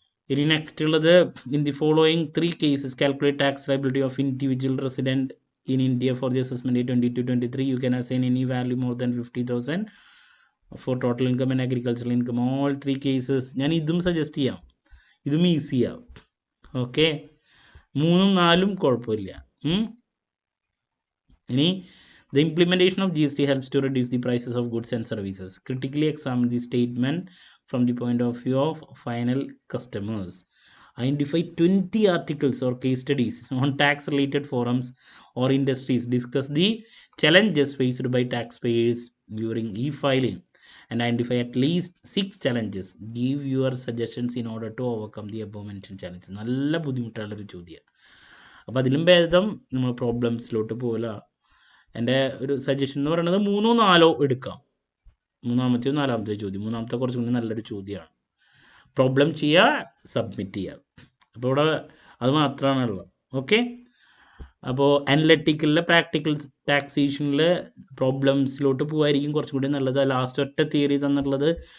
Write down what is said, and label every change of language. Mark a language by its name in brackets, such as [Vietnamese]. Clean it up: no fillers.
[Malayalam] ഇനി നെക്സ്റ്റ് ഉള്ളത്, [English] In the following 3 cases calculate tax liability of individual resident in India for the assessment 22-23. You can assign any value more than 50,000 for total income and agricultural income. All 3 cases [Malayalam] ഞാൻ ഇതും suggest ചെയ്യാം, ഇതും ഈസിയാവും. Okay, 3ഉം 4ഉം കുഴപ്പമില്ല. [English] ഇനി the implementation of GST helps to reduce the prices of goods and services. Critically examine the statement from the point of view of final customers. Identify 20 articles or case studies on tax related forums or industries. Discuss the challenges faced by taxpayers during e-filing and identify at least 6 challenges. Give your suggestions in order to overcome the above mentioned challenges. [Malayalam] നല്ല ബുദ്ധിമുട്ടുള്ളൊരു ചോദ്യം. അപ്പോൾ അതിലും ഭേദം നമ്മൾ പ്രോബ്ലംസിലോട്ട് പോകില്ല. എൻ്റെ ഒരു സജഷൻ എന്ന് പറയുന്നത് 3ഓ 4ഓ എടുക്കാം. മൂന്നാമത്തെയോ 4ാമത്തെയോ ചോദ്യം. മൂന്നാമത്തെ കുറച്ചും കൂടി നല്ലൊരു ചോദ്യമാണ്. പ്രോബ്ലം ചെയ്യുക, സബ്മിറ്റ് ചെയ്യുക. അപ്പോൾ ഇവിടെ അത് മാത്രമാണുള്ളത്. ഓക്കെ, അപ്പോൾ അനലറ്റിക്കലിലെ പ്രാക്ടിക്കൽ ടാക്സേഷനിൽ പ്രോബ്ലംസിലോട്ട് പോകുമായിരിക്കും കുറച്ചും കൂടി നല്ലത്. ലാസ്റ്റ് ഒറ്റ തിയറി തന്നിട്ടുള്ളത്